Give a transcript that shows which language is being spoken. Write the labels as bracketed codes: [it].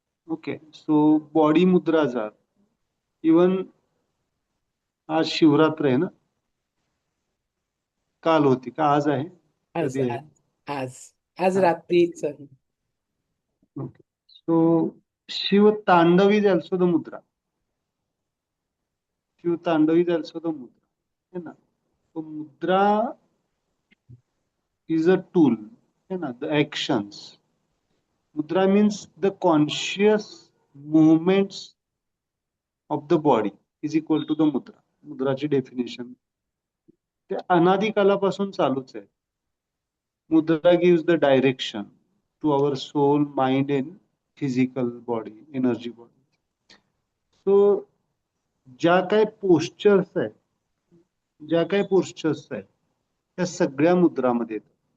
[mr] Okay, so body मुद्रा जार even आज शिवरात्र आहे ना, काल होती का आज आहे, आज कधी आहे? आज आज आज हा, रात्रीच. ओके. [en] So Shiva Tandav is also the mudra. Shiva Tandav is also the mudra, [hi] है ना. [en] तो mudra is a tool, [hi] है ना. [en] The actions, mudra means the conscious movements of the body is equal to the mudra. [mr] मुद्राची definition ते अनादी कालापासून चालूच आहे. [en] Mudra gives the direction to our soul, mind and physical body, energy body. [mr] So ज्या काही postures आहेत, ज्या काही पोस्चर्स आहेत त्या सगळ्या मुद्रामध्ये येतात.